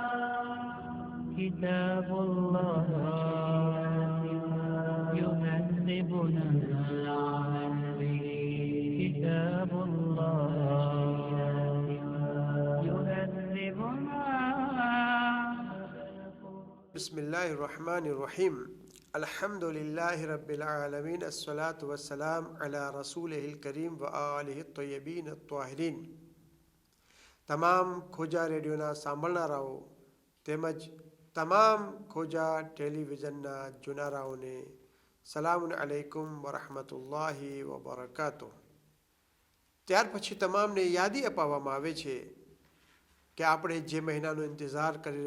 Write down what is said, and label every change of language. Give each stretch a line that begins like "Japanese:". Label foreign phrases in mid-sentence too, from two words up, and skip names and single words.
Arabic: كتاب الله يهذبنا، كتاب الله يهذبنا. بسم الله الرحمن الرحيم. الحمد لله رب العالمين. الصلاة والسلام على رسوله الكريم وآله الطيبين الطاهرين.
Gujarati: તમામ ખોજા રેડિયોના સાંભળનારાઓ તેમજ તમામ ખોજા ટેલિવિઝનના જોનારાઓને
Arabic: سلام عليكم ورحمة الله وبركاته.
Gujarati: ત્યાર પછી તમામને યાદી અપાવવામાં આવે છે કે આપણે જે મહિનાનો ઇંતજાર કરી